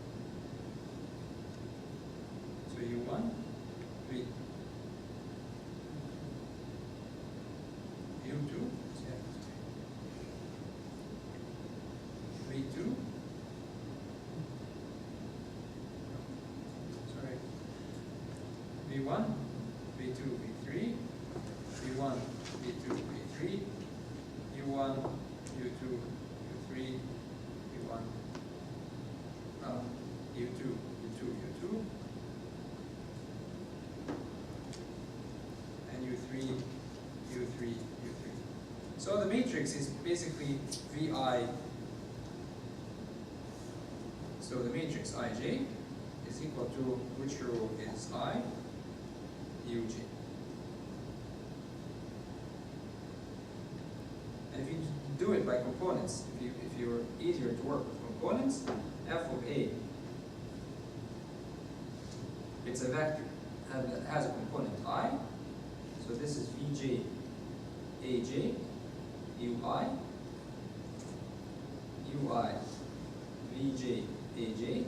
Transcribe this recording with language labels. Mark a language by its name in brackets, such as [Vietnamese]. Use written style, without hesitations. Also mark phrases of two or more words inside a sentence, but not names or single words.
[English] So U1, V, U2, V2, sorry, V1, V2, V3, V1, V2, V3, U1, U2, U3, U1, U2, U2, U2, and U3, U3, U3. So the matrix is basically VI. So the matrix IJ is equal to which row is I, UJ. And if you do it by components, if you're easier to work with components, f of A, it's a vector that has a component I, so this is Vj, Aj, Ui, Ui, Vj, Aj.